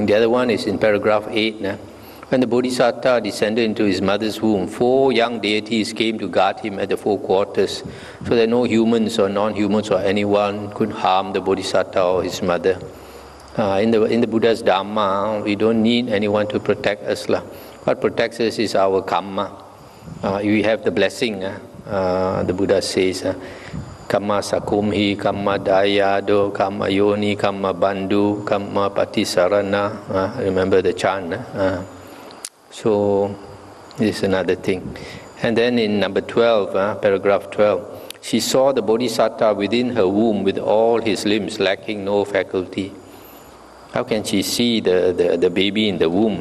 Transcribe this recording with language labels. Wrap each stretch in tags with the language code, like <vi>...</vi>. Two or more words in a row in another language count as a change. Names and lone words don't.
<en>The other one is in paragraph 8. When the Bodhisattva descended into his mother's womb, 4 young deities came to guard him at the 4 quarters, so that no humans or non-humans or anyone could harm the Bodhisattva or his mother. In the Buddha's Dhamma, we don't need anyone to protect us. What protects us is our karma. We have the blessing. The Buddha says,</en> <pi>Kamma sakumhi, kamma dayado, kamma yoni, kamma bandhu, kamma patisarana.</pi> <en>Remember the chant. So this is another thing. And then in number 12, paragraph 12, she saw the Bodhisattva within her womb with all his limbs, lacking no faculty. How can she see the baby in the womb?</en>